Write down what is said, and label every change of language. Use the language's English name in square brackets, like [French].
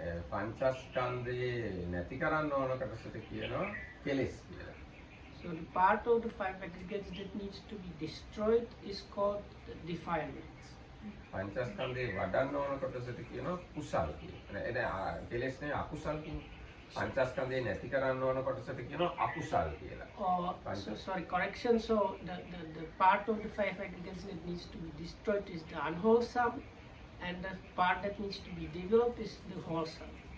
[Sinhala] පංචස්කන්ධේ නැති කරන්න ඕන කොටසට කියනවා කෙලෙස් කියලා. [English] So the part of the five aggregates that needs to be destroyed is called the defilements. [Sinhala] පංචස්කන්ධේ වඩන්න ඕන කොටසට කියනවා කුසල් කියලා. එතන කෙලෙස් නේ අකුසල් කියන්නේ. පංචස්කන්ධේ නැති කරන්න ඕන කොටසට කියනවා අකුසල් කියලා. [English] Sorry, correction. So the part of the five aggregates that needs to be destroyed is the unwholesome, and the part that needs to be developed is the wholesome.